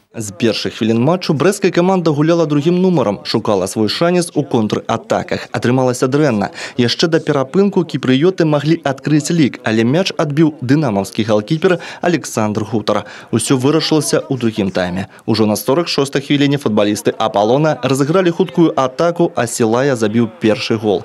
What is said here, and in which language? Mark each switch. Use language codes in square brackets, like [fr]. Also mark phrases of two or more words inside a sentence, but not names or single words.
[uk] З перших хвилин матчу [be] брэсцкая команда гуляла другим нумаром, шукала свой шанец у контратаках. Атрымалася дрэнна. Яшчэ да перапынку кіпрыёты маглі адкрыць лік, але мяч адбіў дынамаўскі галкіпер Александр Гутар. Усё вырашылася ў другім тайме. Ужо на 46-й хвіліне футболісты Аполлона разыгралі хуткую атаку, а Сілая забіў першы гол.